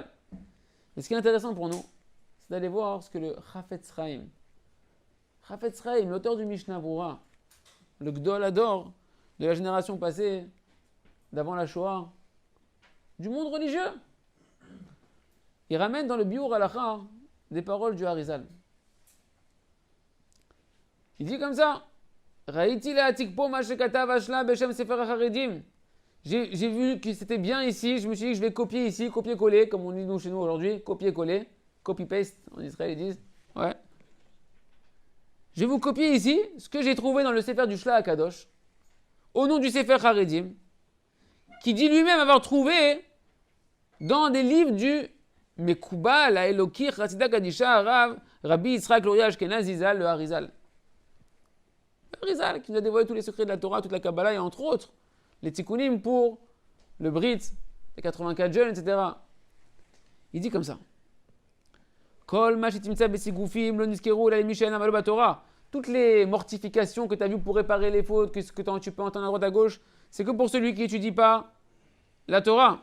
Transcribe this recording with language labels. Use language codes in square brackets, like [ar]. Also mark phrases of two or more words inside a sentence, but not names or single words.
[fr] Mais ce qui est intéressant pour nous, c'est d'aller voir ce que le Chafetz Chaim, l'auteur du Mishnah Berurah, le [he] גדול הדור [fr] de la génération passée, d'avant la Shoah, du monde religieux, il ramène dans le Biur Halacha des paroles du Harizal. Il dit comme ça, [he] ראיתי להעתיקו מה שכתב השל"ה בשם ספר החרדים. [fr] J'ai vu que c'était bien ici, je me suis dit que je vais copier ici, copier-coller, comme on dit nous chez nous aujourd'hui, copier-coller, [en] copy-paste, [fr] en Israël ils disent. Ouais. Je vais vous copier ici ce que j'ai trouvé dans le Sefer du Shla HaKadosh, au nom du Sefer Haredim, qui dit lui-même avoir trouvé dans des livres du Mekubal, [he] האלוקי, חסידא קדישא, הרב, [fr] Rabbi Yitzhak Luria Ashkenaz Zizal, le Harizal. Le Harizal qui nous a dévoilé tous les secrets de la Torah, toute la Kabbalah et entre autres les tikkunim pour le Brit, les 84 jeunes, etc. Il dit comme ça. Toutes les mortifications que tu as vues pour réparer les fautes, que tu peux entendre à droite à gauche, c'est que pour celui qui n'étudie pas la Torah.